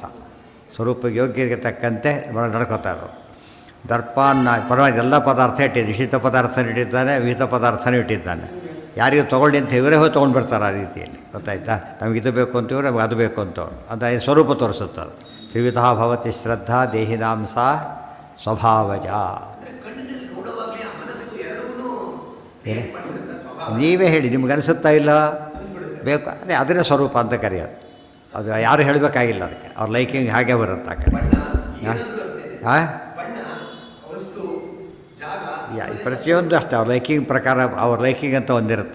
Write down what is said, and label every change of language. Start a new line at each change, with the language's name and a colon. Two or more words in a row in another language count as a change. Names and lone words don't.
Kannada: ಸ್ವರೂಪ ಯೋಗ್ಯಕ್ಕೆ ತಕ್ಕಂತೆ ನಡ್ಕೋತಾರೆ. ದರ್ಪಾನ್ನ ಪರವಾಗಿ ಎಲ್ಲ ಪದಾರ್ಥ ಇಟ್ಟಿದ್ದು, ನಿಷಿದ್ಧ ಪದಾರ್ಥನ ಇಟ್ಟಿದ್ದಾನೆ, ವಿಹಿತ ಪದಾರ್ಥನೂ ಇಟ್ಟಿದ್ದಾನೆ. ಯಾರಿಗೂ ತೊಗೊಳ್ಳಿ ಅಂತ ಇವರೇ ಹೋಗಿ ತೊಗೊಂಡು ಬರ್ತಾರೆ. ಆ ರೀತಿಯಲ್ಲಿ ಗೊತ್ತಾಯ್ತಾ, ನಮಗೆ ಇದು ಬೇಕು ಅಂತೀವ್ರೆ, ನಮಗೆ ಅದು ಬೇಕು ಅಂತವ್ರು. ಅದು ಸ್ವರೂಪ ತೋರಿಸುತ್ತೆ. ಅದು
Sanskrit: ತ್ರಿವಿಧಾ ಭವತಿ ಶ್ರದ್ಧಾ ದೇಹಿನಾಂ ಸಾ ಸ್ವಭಾವಜ.
Kannada: ನೀವೇ ಹೇಳಿ, ನಿಮ್ಗೆ ಅನಿಸುತ್ತಾ ಇಲ್ಲ ಬೇಕು, ಅದೇ ಅದರ ಸ್ವರೂಪ ಅಂತ ಕರೆಯೋದು. ಅದು ಯಾರು ಹೇಳಬೇಕಾಗಿಲ್ಲ, ಅದಕ್ಕೆ ಅವ್ರ ಲೈಕಿಂಗ್ ಹಾಗೆ ಬರುತ್ತೆ ಆ ಕಡೆ. ಪ್ರತಿಯೊಂದು ಅಷ್ಟೇ ಅವ್ರ ಲೈಕಿಂಗ್ ಪ್ರಕಾರ, ಅವ್ರ ಲೈಕಿಂಗ್ ಅಂತ ಒಂದಿರುತ್ತೆ.